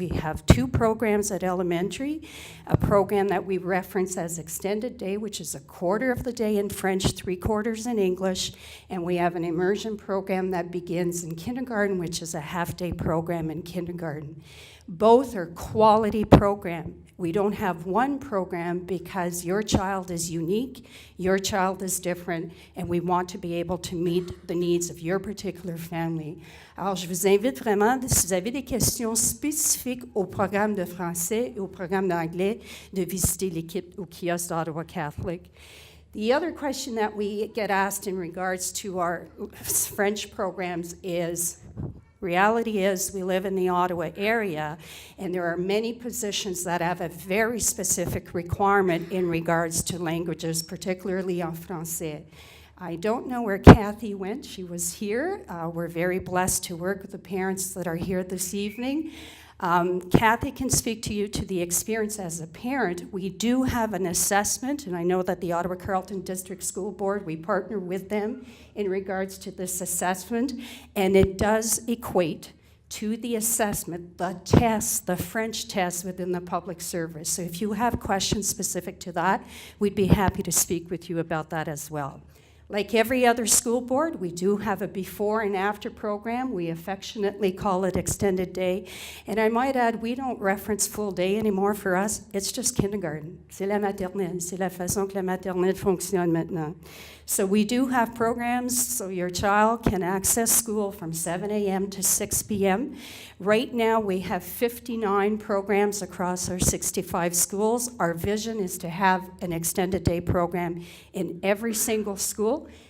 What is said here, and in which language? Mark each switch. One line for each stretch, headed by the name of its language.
English: We have 2 programs at elementary, a program that we reference as Extended Day, which is a quarter of the day in French, 3/4 in English, and we have an immersion program that begins in kindergarten, which is a half-day program in kindergarten. Both are quality programs. We don't have one program because your child is unique, your child is different, and we want to be able to meet the needs of your particular family.
French: Alors, je vous invite vraiment, si vous avez des questions spécifiques au programme de français et au programme d'anglais, de visiter l'équipe au kiosque d'Ottawa Catholic.
English: The other question that we get asked in regards to our French programs is, reality is we live in the Ottawa area, and there are many positions that have a very specific requirement in regards to languages, particularly
French: en français.
English: I don't know where Kathy went. She was here. We're very blessed to work with the parents that are here this evening. Kathy can speak to you to the experience as a parent. We do have an assessment, and I know that the Ottawa Carleton District School Board, we partner with them in regards to this assessment, and it does equate to the assessment, the test, the French test within the public service. So if you have questions specific to that, we'd be happy to speak with you about that as well. Like every other school board, we do have a before and after program. We affectionately call it extended day. And I might add, we don't reference full day anymore for us. It's just kindergarten.
French: C'est la maternelle. C'est la façon que la maternelle fonctionne maintenant.
English: So we do have programs so your child can access school from 7 a.m. to 6 p.m. Right now, we have 59 programs across our 65 schools. Our vision is to have an extended day program in every single school.